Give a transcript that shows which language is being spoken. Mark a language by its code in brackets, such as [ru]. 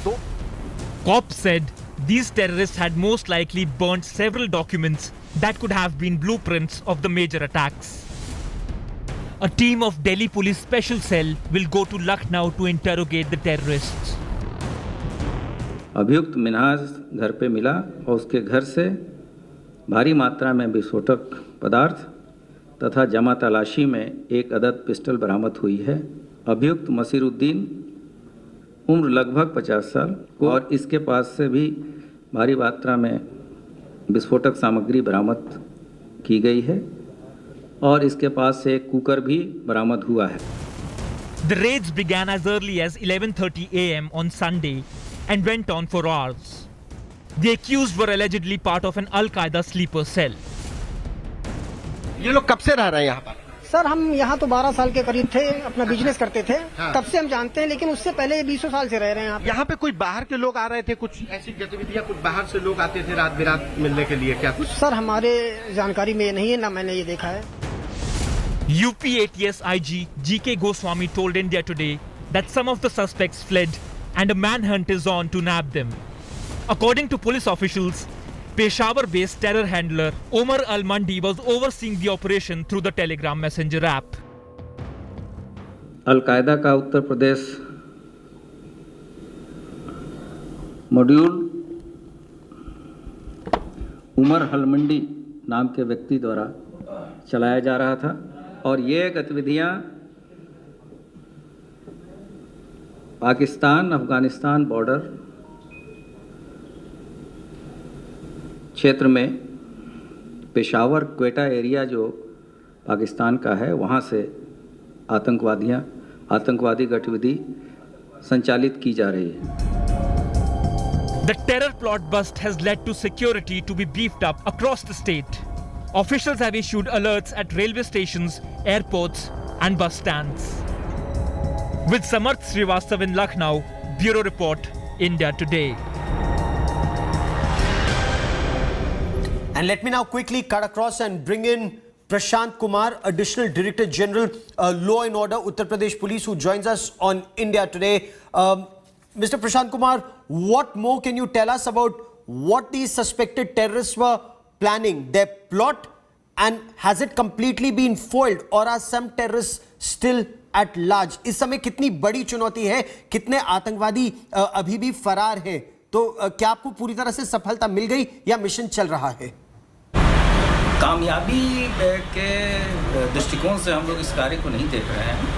[en] Though Cops said these terrorists had most likely burnt several documents that could have been blueprints of the major attacks. A team of Delhi Police Special Cell will go to Lucknow to interrogate the terrorists. [hi] अभियुक्त मिनहाज घर पे मिला और उसके घर से भारी मात्रा में विस्फोटक पदार्थ तथा जमा तलाशी में एक अदद पिस्टल बरामद हुई है। अभियुक्त मसीरुद्दीन उम्र लगभग 50 साल और इसके पास से भी भारी मात्रा में विस्फोटक सामग्री बरामद की गई है और इसके पास से एक कुकर भी बरामद हुआ है। [en] The raids began as early as 11:30 a.m. on Sunday and went on for hours. The accused were allegedly part of an Al-Qaeda sleeper cell. [hi] ये लोग कब से रह रहे हैं यहाँ पर? सर, हम यहाँ तो 12 साल के करीब थे, अपना बिजनेस करते थे। हाँ। तब से हम जानते हैं, लेकिन उससे पहले 20 साल से रह रहे हैं यहाँ पे कोई बाहर के लोग आ रहे थे, कुछ ऐसी गतिविधियाँ, कुछ बाहर से लोग आते थे रात बिरात मिलने के लिए, क्या कुछ? सर, हमारे जानकारी में नहीं है, ना मैंने ये देखा है। [en] UP ATS IG GK Goswami told India Today that some of the suspects fled and a manhunt is on to nab them. According to police officials, Peshawar-based terror handler Omar Al-Mandi was overseeing the operation through the Telegram Messenger app. [hi] Al Qaeda का Uttar Pradesh module Umar अल-मंडी नाम के व्यक्ति द्वारा चलाया जा रहा था और ये गतिविधियां पाकिस्तान अफगानिस्तान बॉर्डर क्षेत्र में पेशावर क्वेटा एरिया जो पाकिस्तान का है, वहाँ से आतंकवादी गतिविधि संचालित की जा रही है। [en] The terror plot bust has led to security to be beefed up across the state. Officials have issued alerts at railway stations, airports and bus stands. With Samarth Srivastav in Lucknow, Bureau Report, India Today. And let me now quickly cut across and bring in Prashant Kumar, Additional Director General, Law and Order, Uttar Pradesh Police, who joins us on India Today. Mr. Prashant Kumar, what more can you tell us about what these suspected terrorists were planning, their plot, and has it completely been foiled, or are some terrorists still at large? [hi] इस समय कितनी बड़ी चुनौती है, कितने आतंकवादी अभी भी फरार हैं, तो क्या आपको पूरी तरह से सफलता मिल गई या मिशन चल रहा है? कामयाबी के दृष्टिकोण से हम लोग इस कार्य को नहीं देख रहे हैं।